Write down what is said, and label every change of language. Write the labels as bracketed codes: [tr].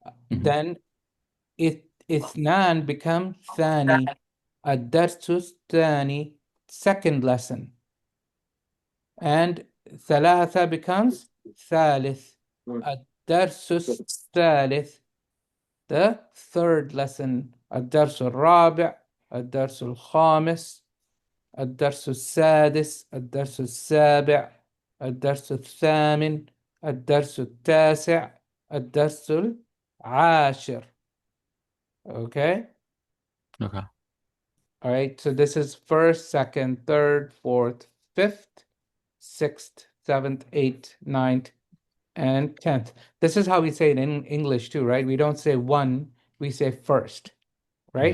[en] Then [ar] اثنان [en] become [ar] ثاني. الدرس الثاني, [en] second lesson. And [ar] ثلاثة [en] becomes [ar] ثالث. الدرس الثالث, [en] the third lesson. [ar] الدرس الرابع, الدرس الخامس, الدرس السادس, الدرس السابع, الدرس الثامن, الدرس التاسع, الدرس العاشر. [en] Okay? Okay. All right, so this is first, second, third, fourth, fifth, sixth, seventh, eighth, ninth, and 10th. This is how we say it in English too, right? We don't say one, we say first, right?